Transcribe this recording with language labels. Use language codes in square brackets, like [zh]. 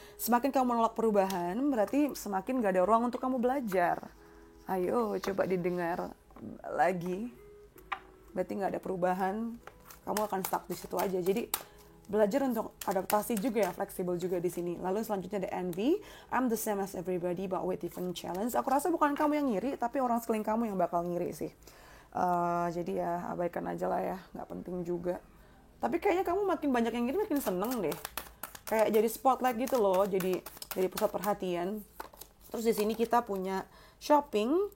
[id] Semakin kamu menolak perubahan, berarti semakin gak ada ruang untuk kamu belajar. Ayo, coba didengar lagi. Berarti gak ada perubahan, kamu akan stuck di situ aja. Jadi, belajar untuk adaptasi juga ya, fleksibel juga di sini. Lalu selanjutnya ada envy. [en] I'm the same as everybody, but with different challenge. [id] Aku rasa bukan kamu yang ngiri, tapi orang sekeliling kamu yang bakal ngiri sih. Jadi ya, abaikan aja lah ya, gak penting juga. Tapi kayaknya kamu makin banyak yang ngiri, makin seneng deh. Kayak jadi spotlight gitu loh, jadi pusat perhatian. Terus di sini kita punya shopping.